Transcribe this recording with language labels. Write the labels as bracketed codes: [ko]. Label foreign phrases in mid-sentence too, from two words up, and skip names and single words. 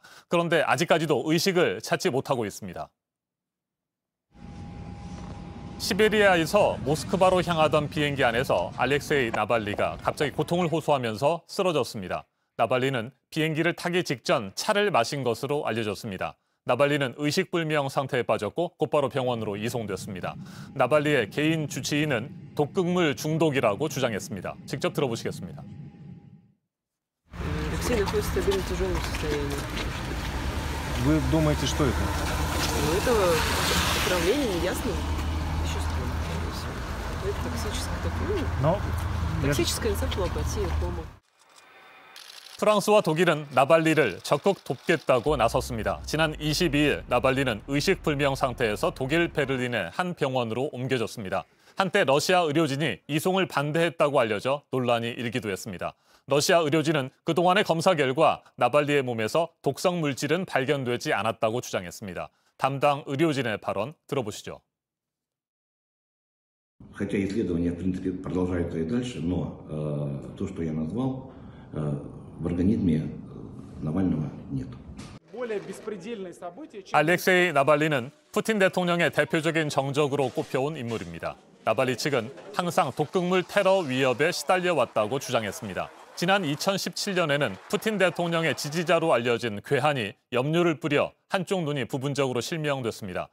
[ko] 그런데 아직까지도 의식을 찾지 못하고 있습니다. 시베리아에서 모스크바로 향하던 비행기 안에서 알렉세이 나발리가 갑자기 고통을 호소하면서 쓰러졌습니다. 나발리는 비행기를 타기 직전 차를 마신 것으로 알려졌습니다. 나발리는 의식불명 상태에 빠졌고 곧바로 병원으로 이송됐습니다. 나발리의 개인 주치의는 독극물 중독이라고 주장했습니다. 직접 들어보시겠습니다. [ru] Алексей находится в стабильно тяжелом состоянии. Вы думаете, что это? Но это отравление неясным веществом. Это токсическая энцефалопатия, кома. [ko] 프랑스와 독일은 나발리를 적극 돕겠다고 나섰습니다. 지난 22일 나발리는 의식불명 상태에서 독일 베를린의 한 병원으로 옮겨졌습니다. 한때 러시아 의료진이 이송을 반대했다고 알려져 논란이 일기도 했습니다. 러시아 의료진은 그동안의 검사 결과 나발리의 몸에서 독성 물질은 발견되지 않았다고 주장했습니다. 담당 의료진의 발언 들어보시죠. [ru] Хотя исследования, в принципе, продолжаются и дальше, но то, что я назвал, в организме Навального нет. [ko] 알렉세이 나발리는 푸틴 대통령의 대표적인 정적으로 꼽혀온 인물입니다. 나발리 측은 항상 독극물 테러 위협에 시달려 왔다고 주장했습니다. 지난 2017년에는 푸틴 대통령의 지지자로 알려진 괴한이 염료를 뿌려 한쪽 눈이 부분적으로 실명됐습니다.